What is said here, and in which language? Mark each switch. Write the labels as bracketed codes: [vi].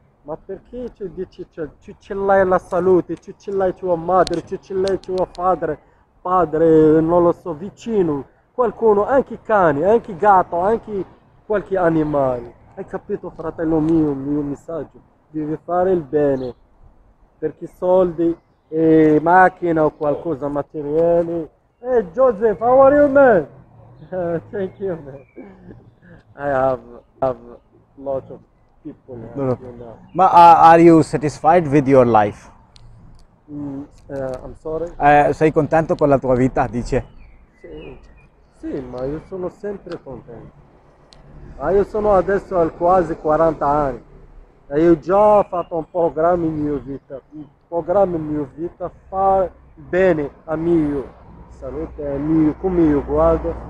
[it] Ma perché ci dici ci ce l'hai la salute, ci ce l'hai tua madre, ci ce l'hai tuo padre, non lo so, vicino, qualcuno, anche cani, anche gatto, anche qualche animale. Hai capito fratello mio, il mio messaggio? Devi fare il bene, perché soldi e macchina o qualcosa materiali. [en] Hey Joseph, how are you, man? Thank you, man. I have lots of people No, no. you know. Ma, are you satisfied with your life? I'm sorry? [it] Sei contento con la tua vita, dice? Sì, sì, ma io sono sempre contento. Ma io sono adesso a quasi 40 anni e io già ho fatto un programma in mia vita. Un programma in mia vita fa bene a mio salute, a mio, come io guardo.